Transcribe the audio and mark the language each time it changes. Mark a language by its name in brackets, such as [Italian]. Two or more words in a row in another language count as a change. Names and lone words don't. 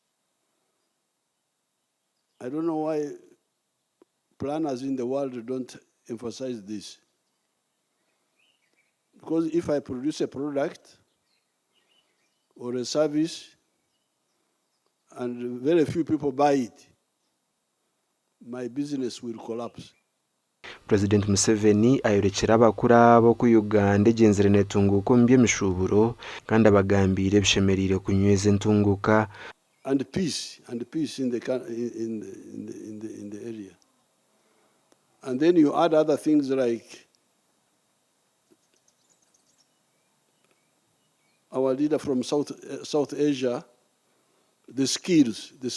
[English] I don't know why planners in the world don't emphasize this. Because if I produce a product or a service and very few people buy it, my business will collapse. [Nyankole] President Museveni ayorekera abakuru abo ku Uganda egenzere netunguko mu by'emishuburo kandi abagambire bishemerire kunyweza entunguka [English] and peace in the area. And then you add other things like our leader from South Asia, the skills.